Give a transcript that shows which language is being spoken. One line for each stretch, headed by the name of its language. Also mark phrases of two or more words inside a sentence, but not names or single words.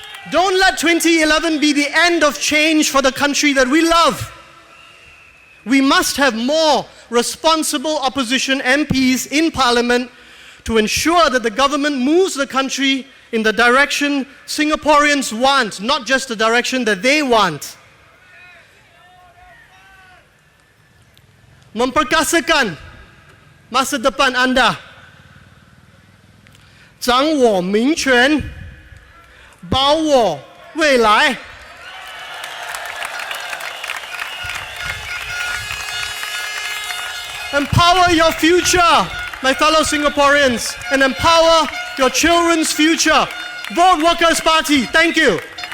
English: Don't let 2011 be the end of change for the country that we love. We must have more responsible opposition MPs in Parliament to ensure that the government moves the country in the direction Singaporeans want, not just the direction that they want.
Malay: Memperkasakan masa depan anda.
Chinese: 掌握民权，保我未来。
English: Empower your future, my fellow Singaporeans, and empower your children's future. Vote Workers' Party. Thank you.